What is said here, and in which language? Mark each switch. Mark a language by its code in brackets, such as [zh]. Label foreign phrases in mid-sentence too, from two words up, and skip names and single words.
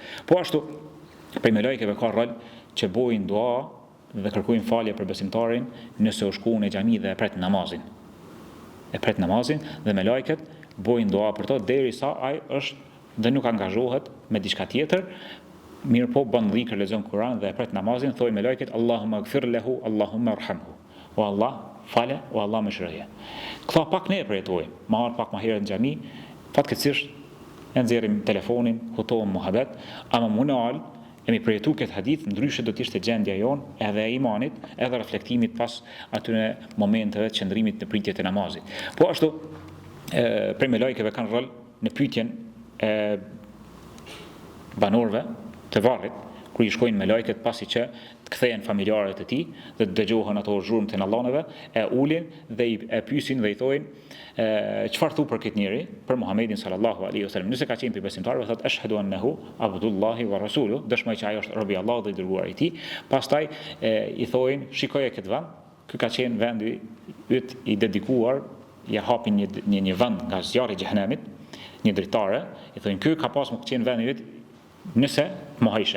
[sq] Po ashtu prej melekëve ka rol që bojnë dua dhe kërkojnë falje për besimtarin nëse u shkuan në xhami dhe e pret namazin. Dhe melekët bojnë dua për to derisa ai është dhe nuk angazhohet me diçka tjetër, mirë po bën dhikr, lexon Kur'an dhe e pret namazin, thojnë melekët: [ar] اللهم اغفر له، اللهم ارحمه. [sq] O Allah, fale, o Allah mëshiroje. Këta pak ne përjetojmë, marr pak më herë në xhami, fatkeqësisht e nxjerrim telefonin, hutohem muhabet, ama munal e mi përjetu këtë hadith, ndryshe do t'ishte gjendja jonë edhe e imanit, edhe reflektimit pas atyre momenteve të qëndrimit në pritje të namazit. Po ashtu, prej melekëve kanë rol në pyetjen e banorëve të varrit, kur i shkojnë melekët pasi që të kthehen familjarët e tij dhe të dëgjohen ato zhurmë të Allahunve, e ulin dhe e pyesin dhe i thojnë: çfarë thu për këtë njeri, për Muhamedit [ar] صلى الله عليه وسلم? [sq] Nëse ka qenë për besimtarëve, thotë: [ar] أشهد أنه عبد الله ورسوله, [sq] dëshmoj që ai është robi i Allahut dhe i dërguari i tij. Pastaj i thojnë: shikoje këtë vend, ky ka qenë vendi yt i dedikuar, ja hapin një vend nga zjarri i xhenemit, një dritare, i thonë ky ka pas më qenë vendi vet nëse mohajshe.